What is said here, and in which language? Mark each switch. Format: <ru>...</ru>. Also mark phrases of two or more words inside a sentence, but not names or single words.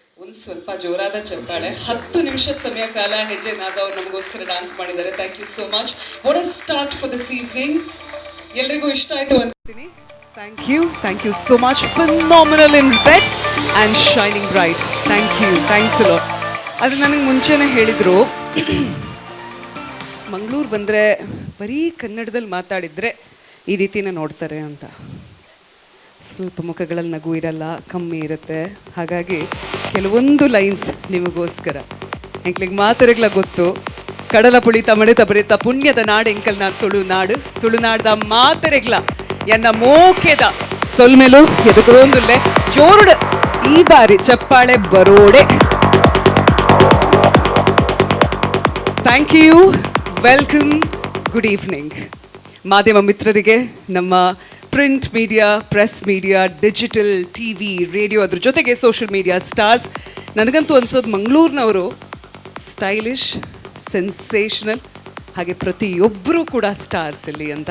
<kn>ಒಂದು ಸ್ವಲ್ಪ ಜೋರಾದ ಚಪ್ಪಾಳೆ. 10 ನಿಮಿಷದ ಸಮಯ ಕಾಲ ಹೆಜ್ಜೆ ನಾದ ಅವ್ರು ನಮಗೋಸ್ಕರ ಡಾನ್ಸ್ ಮಾಡಿದ್ದಾರೆ.</kn> <en>Thank you so much. What a start for this evening.</en> <kn>ಎಲ್ರಿಗೂ ಇಷ್ಟ ಆಯ್ತು ಅಂತೀನಿ.</kn> <en>Thank you so much. Phenomenal in red and shining bright. Thanks a lot.</en> <kn>ಅದು ನನಗೆ ಮುಂಚೆನೇ ಹೇಳಿದರು, ಮಂಗಳೂರು ಬಂದರೆ ಬರೀ ಕನ್ನಡದಲ್ಲಿ ಮಾತಾಡಿದರೆ ಈ ರೀತಿನೇ ನೋಡ್ತಾರೆ ಅಂತ. ಸ್ವಲ್ಪ ಮುಖಗಳಲ್ಲಿ ನಗು ಇರಲ್ಲ, ಕಮ್ಮಿ ಇರುತ್ತೆ. ಹಾಗಾಗಿ ಕೆಲವೊಂದು ಲೈನ್ಸ್ ನಿಮಗೋಸ್ಕರ.</kn> <tcy>ಎಂಕ್ಲಿಗೆ ಮಾತರೆಗ್ಲ ಗೊತ್ತು, ಕಡಲ ಪುಳಿತ ಮಡಿತ ಬರಿತ ಪುಣ್ಯದ ನಾಡು ಎಂಕಲ್ ನಾ ತುಳುನಾಡ್ದ ಮಾತರೆಗ್ಲ ಎನ್ನ ಮೋಕೆದ ಸೊಲ್ಮೆಲು ಎದುಕೊಂದುಲ್ಲೆ ಜೋರುಡು ಈ ಬಾರಿ ಚಪ್ಪಾಳೆ ಬರೋಡೆ.</tcy> <en>Thank you, Welcome, good evening.</en> <kn>ಮಾಧ್ಯಮ ಮಿತ್ರರಿಗೆ, ನಮ್ಮ</kn> <en>Print media, press media, digital, TV, radio,</en> <kn>ಅದ್ರ ಜೊತೆಗೆ</kn> <en>Social media stars,</en> <kn>ನನಗಂತೂ ಅನ್ಸೋದು ಮಂಗಳೂರಿನವರು</kn> <en>stylish, sensational,</en> <kn>ಹಾಗೆ ಪ್ರತಿಯೊಬ್ಬರೂ ಕೂಡ ಸ್ಟಾರ್ಸ್ ಇಲ್ಲಿ ಅಂತ.</kn>